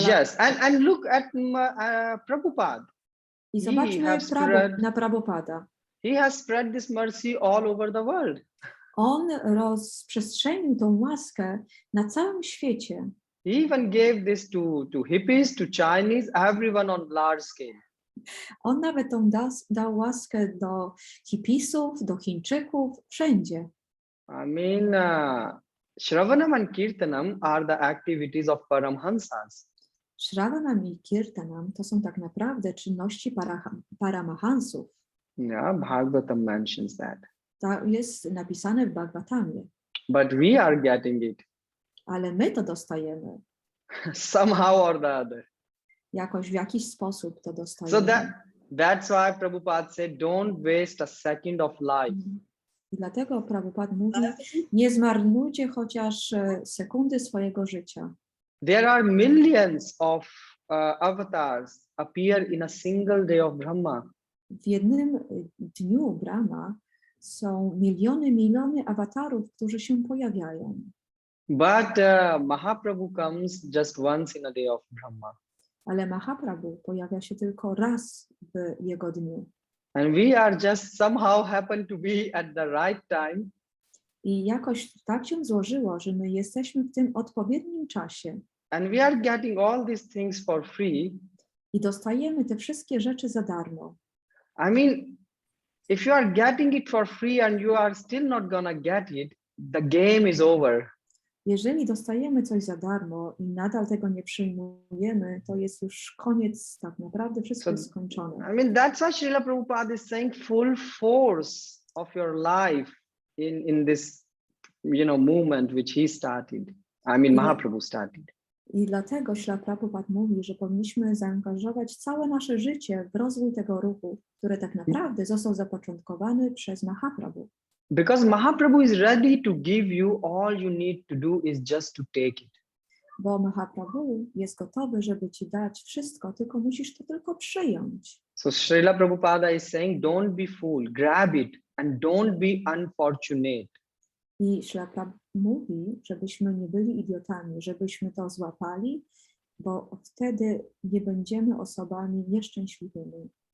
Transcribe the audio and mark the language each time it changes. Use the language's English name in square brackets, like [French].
[English] yes, and look at Prabhupada. [Polish] I zobaczmy na Prabhupada. [English] He has spread this mercy all over the world. [Polish] On rozprzestrzenił tą łaskę na całym świecie. [English] He even gave this to hippies, to Chinese, everyone on large scale. [Polish] On nawet dał łaskę do hipisów, do Chińczyków, wszędzie. [English] I mean, Shravanam and Kirtanam are the activities of Paramhansas. [Polish] Shravanam i Kirtanam to są tak naprawdę czynności Paramahansów. [English] Yeah, Bhagavatam mentions that. [Polish] To jest napisane w Bhagavatamie. [English] But we are getting it. [Polish] Ale my to dostajemy. [English] Somehow or the other. [Polish] Jakoś w jakiś sposób to dostajemy. [English] So that's why Prabhupada said, don't waste a second of life. [Polish] I dlatego Prabhupada mówi, nie zmarnujcie chociaż sekundy swojego życia. [English] There are millions of avatars appear in a single day of Brahma. [Polish] W jednym dniu Brahma są miliony awatarów, którzy się pojawiają. [English] But Mahaprabhu comes just once in a day of Brahma. [Polish] Ale Mahaprabhu pojawia się tylko raz w jego dniu. [English] And we are just somehow happen to be at the right time. [Polish] I jakoś tak się złożyło, że my jesteśmy w tym odpowiednim czasie. [English] And we are getting all these things for free. [Polish] I dostajemy te wszystkie rzeczy za darmo. [English] I mean, if you are getting it for free and you are still not gonna get it, the game is over. [Polish] Jeżeli dostajemy coś za darmo i nadal tego nie przyjmujemy, to jest już koniec, tak naprawdę wszystko jest skończone. [English] I mean, that's why Srila Prabhupada is saying full force of your life in this, movement which he started. I mean, Mahaprabhu started. [Polish] I dlatego Śla Prabhupada mówi, że powinniśmy zaangażować całe nasze życie w rozwój tego ruchu, który tak naprawdę został zapoczątkowany przez Mahaprabhu. [English] Because Mahaprabhu is ready to give you, all you need to do is just to take it. [Polish] Bo Mahaprabhu jest gotowy, żeby ci dać wszystko, tylko musisz to tylko przyjąć. [English] So Srila Prabhupada is saying, don't be fool, grab it and don't be unfortunate. [Polish] I Śla Prabhupada mówi, żebyśmy nie byli idiotami, żebyśmy to złapali, bo wtedy nie będziemy osobami nieszczęśliwymi.